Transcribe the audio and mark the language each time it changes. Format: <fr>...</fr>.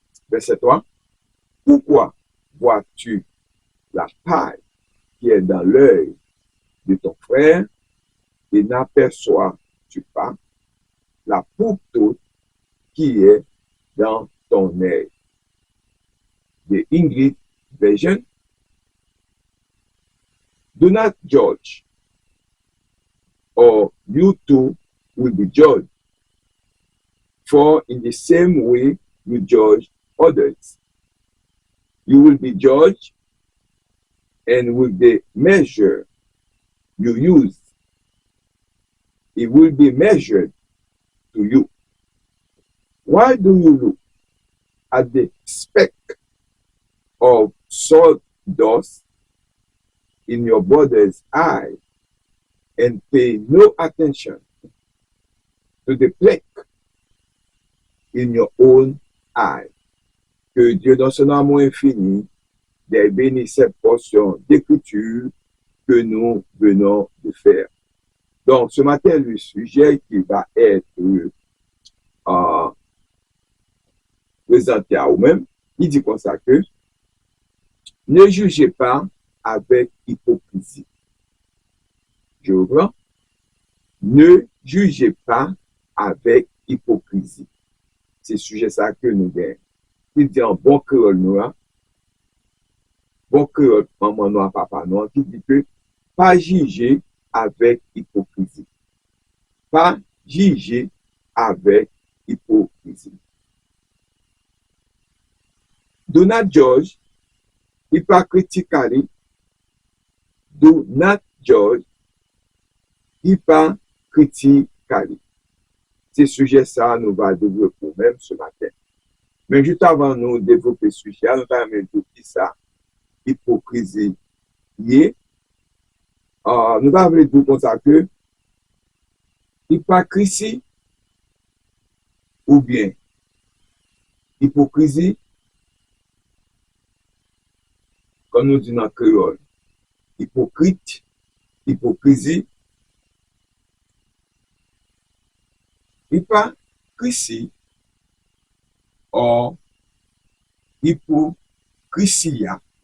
<fr>Verset 3. Pourquoi vois-tu la paille qui est dans l'œil de ton frère et n'aperçois-tu pas la poutre toute qui est dans ton œil?</fr> <en>The English version: do not judge, or you too will be judged. For in the same way you judge others, you will be judged, and with the measure you use, it will be measured to you. Why do you look at the speck of sawdust in your brother's eye and pay no attention to the plank in your own eye?</en> <fr>Que Dieu, dans son amour infini, bénisse cette portion d'écriture que nous venons de faire. Donc, ce matin, le sujet qui va être présenté à vous-même, il dit comme ça que ne jugez pas avec hypocrisie. Je reprends. Ne jugez pas avec hypocrisie. C'est sujet ça que nous gagnons. Il dit en bon créole noir, bon créole maman noir, papa noir, qui dit que pas juger avec hypocrisie. Pas juger avec hypocrisie.</fr> <en>Do not judge hypocritically. Do not judge hypocritically.</en> <fr>C'est sujet ça, nous va développer même ce matin. Mais juste avant nous développer ce sujet, nous allons dire ça, hypocrisie. Nous allons dire comme ça que hypocrisie ou bien hypocrisie, comme nous disons en créole, hypocrite, hypocrisie, hypocrisie, or hypocrisia.</fr>